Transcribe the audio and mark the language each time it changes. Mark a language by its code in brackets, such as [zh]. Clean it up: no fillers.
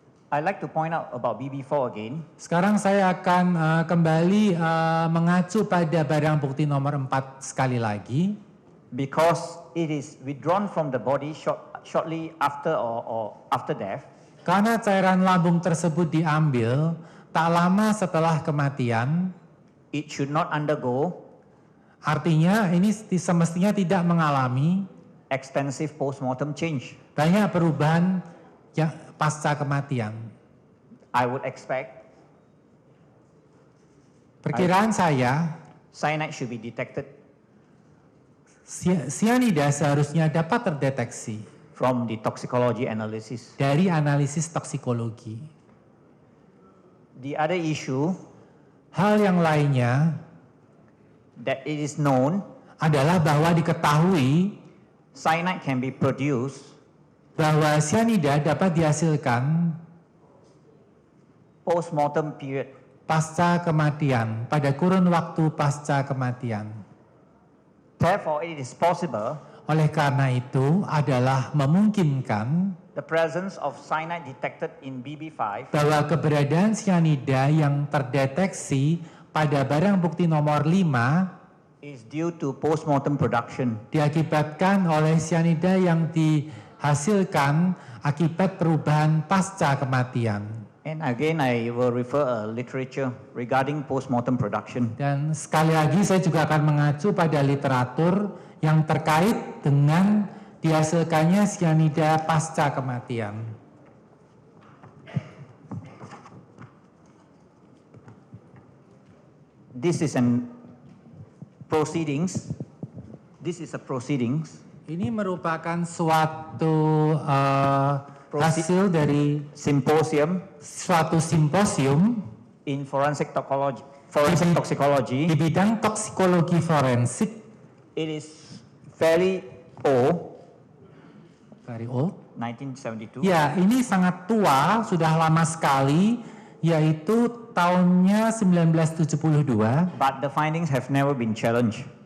[en] I'd like to point out about BB4 again. [id] Sekarang saya akan kembali mengacu pada barang bukti nomor 4 sekali lagi. [en] Because it is withdrawn from the body shortly after or after death, [id] Karena cairan lambung tersebut diambil tak lama setelah kematian, [en] it should not undergo [id] artinya ini semestinya tidak mengalami [en] extensive post-mortem change. [id] banyak perubahan yang pasca kematian. [en] I would expect [id] Perkiraan saya, [en] cyanide should be detected [id] cyanida seharusnya dapat terdeteksi [en] from the toxicology analysis. [id] dari analisis toksikologi. [en] The other issue [id] Hal yang lainnya [en] that it is known [id] adalah bahwa diketahui [en] cyanide can be produced [id] bahwa cyanida dapat dihasilkan [en] post-mortem period. [id] pasca kematian, pada kurun waktu pasca kematian. [en] Therefore, it is possible [id] Oleh karena itu adalah memungkinkan [en] the presence of cyanide detected in BB5 [id] bahwa keberadaan cyanida yang terdeteksi pada barang bukti nomor 5 [en] is due to post-mortem production. [id] diakibatkan oleh cyanida yang dihasilkan akibat perubahan pasca kematian. [en] And again, I will refer literature regarding post-mortem production. [id] Dan sekali lagi saya juga akan mengacu pada literatur yang terkait dengan dihasilkannya cyanida pasca kematian. [en] This is an proceedings. This is a proceedings [id] Ini merupakan suatu hasil dari [en] symposium [id] suatu simposium [en] in forensic toxicology. [id] di bidang toksikologi forensik. [en] It is fairly old. Very old. 1972. [id] Ya, ini sangat tua, sudah lama sekali, yaitu tahunnya 1972. [en] But the findings have never been challenged.